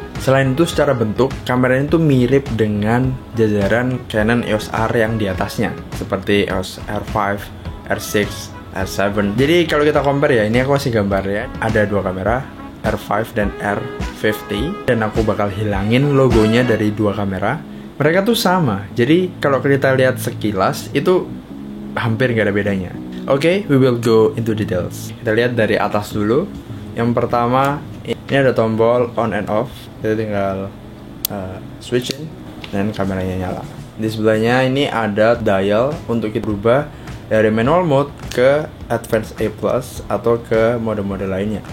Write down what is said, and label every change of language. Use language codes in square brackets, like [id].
[id] Selain itu, secara bentuk, kamera ini tuh mirip dengan jajaran Canon EOS R yang di atasnya, seperti EOS R5, R6, R7. Jadi kalau kita compare ya, ini aku kasih gambar ya. Ada dua kamera, R5 dan R50, dan aku bakal hilangin logonya dari dua kamera. Mereka tuh sama, jadi kalau kita lihat sekilas, itu hampir nggak ada bedanya. [en] Oke, we will go into details. [id] Kita lihat dari atas dulu. Yang pertama, ini ada tombol [en] on and off. [id] Kita tinggal switching dan kameranya nyala. Di sebelahnya ini ada dial untuk kita berubah dari manual mode ke advanced A+ atau ke mode-mode lainnya.